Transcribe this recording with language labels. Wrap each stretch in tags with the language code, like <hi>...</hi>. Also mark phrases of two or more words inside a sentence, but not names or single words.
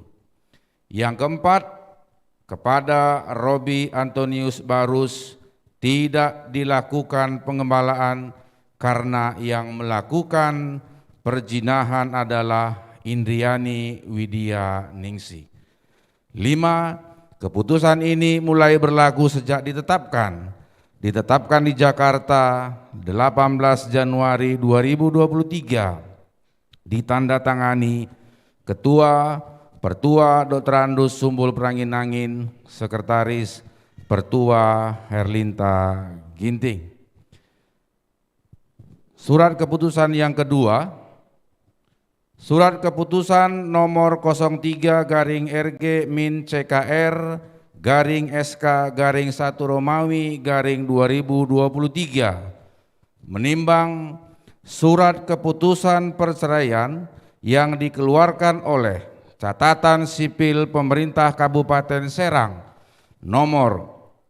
<id>Yang keempat, kepada Robi Antonius Barus tidak dilakukan penggembalaan karena yang melakukan perzinahan adalah Indriani Widya Ningsih. 5. Keputusan ini mulai berlaku sejak ditetapkan di Jakarta 18 Januari 2023, ditandatangani Ketua Pertua Dr. Andus Sumbul Prangin-Angin, Sekretaris Pertua Herlinta Ginting. Surat keputusan yang kedua, surat keputusan nomor 03/RG-CKR/SK-1 Romawi/2023 menimbang surat keputusan perceraian yang dikeluarkan oleh Catatan Sipil Pemerintah Kabupaten Serang nomor</id>